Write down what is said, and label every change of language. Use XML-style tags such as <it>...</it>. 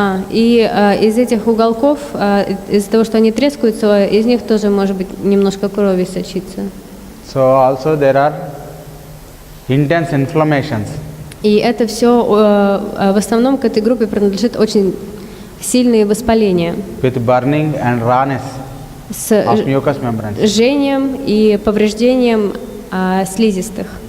<ru>И из этих уголков, из-за того, что они трескаются, из них тоже может быть немножко крови сочиться.</ru> <en>So also there are intense inflammations.</en> <ru>И это все в основном к этой группе принадлежит очень сильные воспаления.</ru> <en>With burning and rawness</en> <ru>С</ru> <en>of mucous membranes.</en> <ru>жжением и повреждением слизистых.</ru>